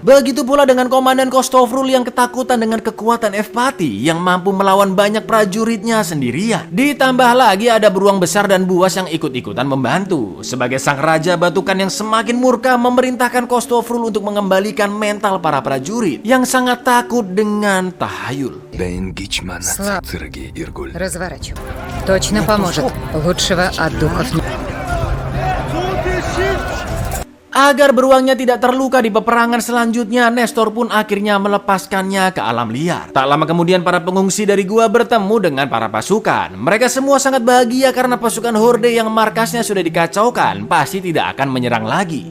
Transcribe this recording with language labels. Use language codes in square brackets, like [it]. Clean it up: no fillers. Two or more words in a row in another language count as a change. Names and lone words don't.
[id] Begitu pula dengan Komandan Kostofrul yang ketakutan dengan kekuatan Evpati yang mampu melawan banyak prajuritnya sendirian. Ditambah lagi ada beruang besar dan buas yang ikut-ikutan membantu. Sebagai sang raja batukan yang semakin murka memerintahkan Kostofrul untuk mengembalikan mental para prajurit yang sangat takut dengan tahayul. [ru] Слаб. Разворачивай. Точно поможет. Лучшего от духов нет. [id] Agar beruangnya tidak terluka di peperangan selanjutnya, Nestor pun akhirnya melepaskannya ke alam liar. Tak lama kemudian para pengungsi dari gua bertemu dengan para pasukan. Mereka semua sangat bahagia karena pasukan Horde yang markasnya sudah dikacaukan pasti tidak akan menyerang lagi.